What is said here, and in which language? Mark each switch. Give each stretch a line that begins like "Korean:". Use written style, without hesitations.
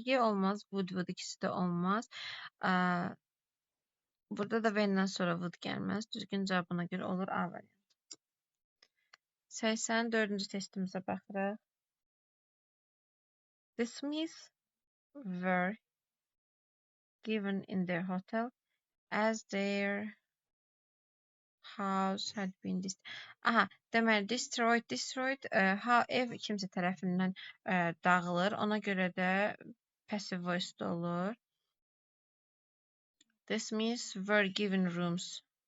Azerbaijani: Y olmaz, would ikisi də olmaz. Burada da when-dən sonra would gəlməz. Düzgün cavabına görə olur A variantı. 84-cü testimizə baxırıq.
English: The Smiths were given in their hotel as their house had been destroyed.
Azerbaijani: Ev kimsə tərəfindən dağılır. Ona görə də passive voice olur.
English: The Smiths were given rooms.